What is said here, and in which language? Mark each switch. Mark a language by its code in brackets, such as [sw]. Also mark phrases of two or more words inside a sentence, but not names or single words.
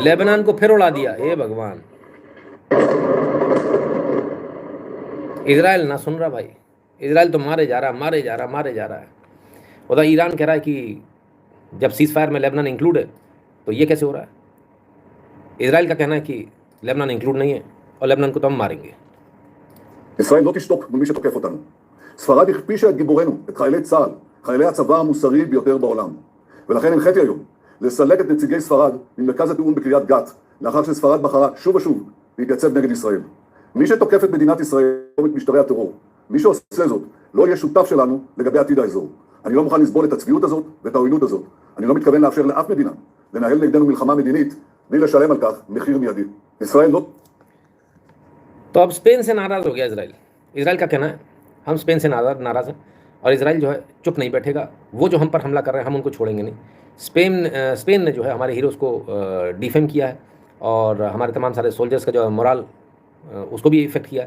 [hi] लेबनान को फिर उड़ा दिया, हे भगवान। इजराइल ना सुन रहा भाई, इजराइल तो मारे जा रहा है। उधर ईरान कह रहा है कि जब [en] cease fire [hi] में लेबनान इंक्लूड है तो ये कैसे हो रहा है। इजराइल का कहना है कि लेबनान इंक्लूड नहीं है और लेबनान को तो हम मारेंगे। [he] ישראל לא תשתוק מול מי שתוקף אותנו. ספרד הכפישה את גיבורינו, את חיילי צה"ל, חיילי הצבא המוסרי ביותר בעולם. ולכן הנחיתי היום לסלק את נציגי ספרד ממרכז התיאום בקריית גת, לאחר שספרד בחרה שוב ושוב להתייצב נגד ישראל. מי שתוקף את מדינת ישראל את משטרי הטרור, מי שעושה זאת לא יהיה שותף שלנו לגבי עתיד האזור. אני לא מוכן לסבול את הצביעות הזאת ואת העוינות הזאת. אני לא מתכוון לאפשר לאף מדינה לנהל נגדנו מלחמה מדינית בלי לשלם על כך מחיר מיידי. ישראל לא. [hi] तो अब स्पेन से नाराज़ हो गया इजराइल का कहना है हम स्पेन से नाराज़ हैं, और इजराइल जो है चुप नहीं बैठेगा। वो जो हम पर हमला कर रहे हैं हम उनको छोड़ेंगे नहीं। स्पेन ने जो है हमारे हीरोज़ को डिफेम किया है, और हमारे तमाम सारे सोल्जर्स का जो मोरल उसको भी इफेक्ट किया है।